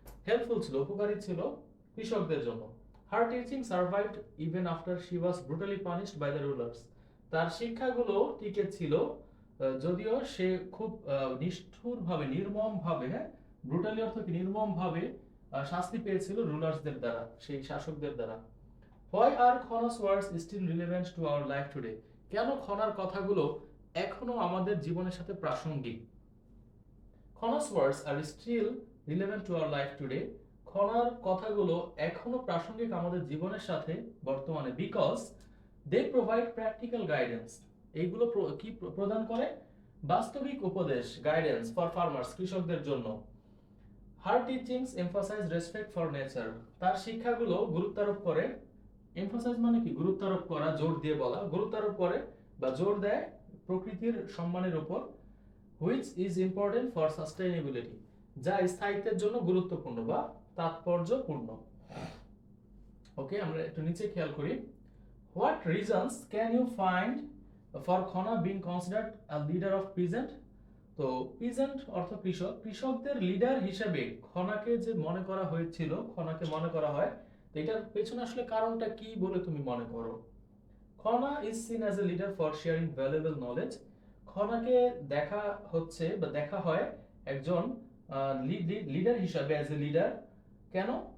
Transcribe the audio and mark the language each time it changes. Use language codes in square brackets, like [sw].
[bn] Helpful ছিল, উপকারী ছিল কৃষকদের জন্য। [en] Her teaching survived even after she was brutally punished by the rulers. [bn] তার শিক্ষাগুলো টিকে ছিল যদিও সে খুব নিষ্ঠুরভাবে, নির্মমভাবে, হ্যাঁ, ব্রুটালি অর্থ কি, নির্মমভাবে শাস্তি পেয়েছিল রুলার্সদের দ্বারা, সেই শাসকদের দ্বারা। [en] Why are Khona's words still relevant to our life today? [bn] কেন খনার কথাগুলো এখনো আমাদের জীবনের সাথে প্রাসঙ্গিক? [en] Khona's words are still relevant to our life today. [bn] খনার কথাগুলো এখনো প্রাসঙ্গিক আমাদের জীবনের সাথে বর্তমানে, [en] because they provide practical guidance. [bn] এইগুলো কি প্রদান করে? বাস্তবিক উপদেশ, [en] guidance for farmers, [bn] কৃষকদের জন্য। [en] Her teachings emphasize respect for nature. [bn] তার শিক্ষাগুলো গুরুত্বারোপ করে, এমফাসাইজ মানে কি, গুরুত্বারোপ করা, জোর দিয়ে বলা, গুরুত্বারোপ করে বা জোর দেয় প্রকৃতির সম্মানের উপর, [en] which is important for sustainability, [bn] যা স্থায়িত্বের জন্য গুরুত্বপূর্ণ বা তাৎপর্যপূর্ণ। ওকে, আমরা একটু নিচে খেয়াল করি। [en] What reasons can you find for Khona being considered a leader of peasant? [bn] তো পিজেন্ট অর্থ কৃষক, কৃষকদের লিডার হিসেবে খনাকে যে মনে করা হয়েছিল, খনাকে মনে করা হয়, তো এটার পেছনে আসলে কারণটা কি বলে তুমি মনে করো? [en] Khana is seen as a leader for sharing valuable knowledge. [bn] খনাকে দেখা হচ্ছে বা দেখা হয় একজন লিডার হিসাবে, [en] As a leader. কেন?